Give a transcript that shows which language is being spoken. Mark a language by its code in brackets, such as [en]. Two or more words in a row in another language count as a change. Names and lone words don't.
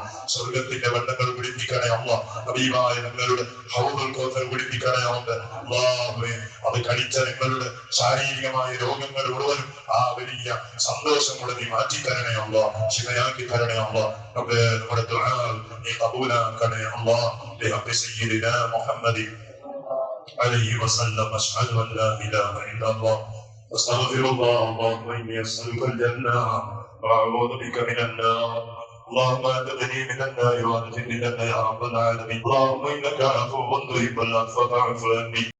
[ml] സ്വർഗത്തിന്റെ വെള്ളങ്ങൾ കുടിപ്പിക്കണേ അല്ലാഹ്. ഹബീബായ ഞങ്ങളുടെ ഹൗദുൽ കൗസർ കുടിപ്പിക്കണേ അല്ലാഹ്. അത് കഴിച്ച ഞങ്ങളുടെ ശാരീരികമായ രോഗങ്ങൾ മുഴുവനും ആ വലിയ സന്തോഷം കൂടെ നീ മാറ്റിത്തരണേ അല്ലാഹ്, ശിവയാക്കി തരണേ അല്ലാഹ്. റബ്ബേ, നമ്മുടെ ദുആ നീ ഖബൂലാക്കണേ അല്ലാഹ്. [ar] بحق سيدنا محمد عليه وسلم. أشهد أن لا إله إلا الله أستغفر الله. اللهم إني أسألك الجنة وأعوذ بك من النار. اللهم أنقذني من النار وأدخلني الجنة يا رب العالمين. اللهم إنك عفو تحب العفو فاعف عني.